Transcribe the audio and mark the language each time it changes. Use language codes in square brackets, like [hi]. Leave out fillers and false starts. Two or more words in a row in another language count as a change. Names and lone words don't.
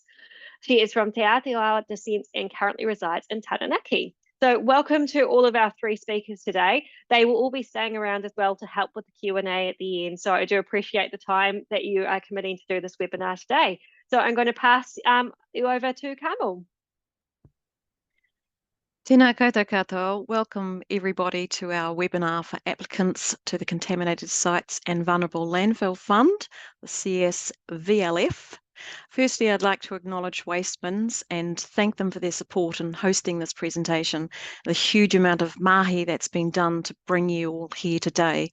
[en] She is from Te Aotearoa descent and currently resides in Taranaki. So welcome to all of our 3 speakers today. They will all be staying around as well to help with the Q&A at the end. So I do appreciate the time that you are committing to do this webinar today. So I'm going to pass you over to Carmel. [mi] Tēnā koutou katoa. [en] Welcome everybody to our webinar for applicants to the Contaminated Sites and Vulnerable Landfill Fund, the CSVLF. Firstly, I'd like to acknowledge Wastemans and thank them for their support in hosting this presentation. The huge amount of mahi that's been done to bring you all here today.